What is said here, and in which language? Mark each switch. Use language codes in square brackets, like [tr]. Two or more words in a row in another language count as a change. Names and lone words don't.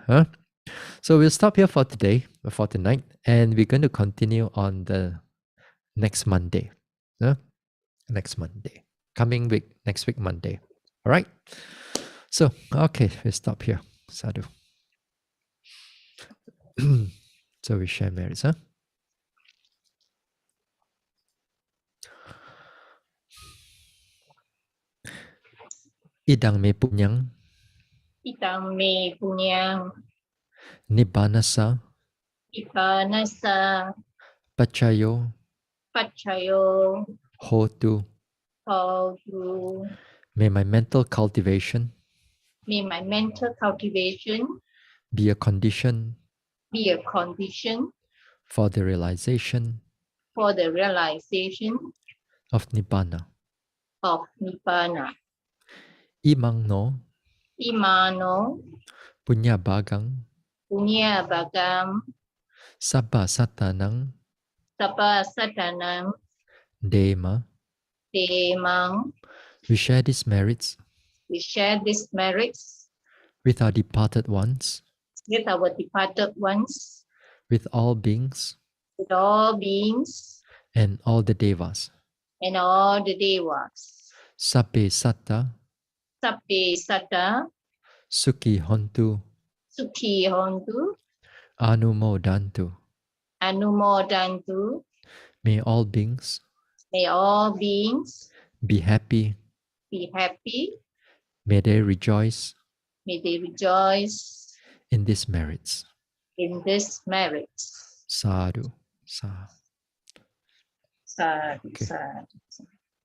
[en] So we'll stop here for today, for tonight, and we're going to continue on the next Monday. Next Monday. Coming week, next week, Monday. All right? So, okay, we'll stop here. Sadhu. So we share merits, [pi] Idang me punyang, Itang me punyang nibbanasa, ipanasa pachayo, pachayo hotu. hotu. [en] May my mental cultivation May my mental cultivation be a condition be a condition for the realization for the realization of nibbana. of Nibbana. [pi] Imang no Imano punya bagang punya bagam sabba satanang sapa satanam dema. demang. [en] We share these merits We share these merits with our departed ones, with our departed ones, with all beings with all beings and all the devas. and all the devas. [pi] Sabbe satta Sabbe sata sukhi hontu sukhi hontu anumodantu. anumodantu. [en] May all beings May all beings be happy. be happy. May they rejoice May they rejoice in these merits. in these merits. [pi] Sadhu. Sadhu. Sadhu, [en] Okay. [pi] sadhu.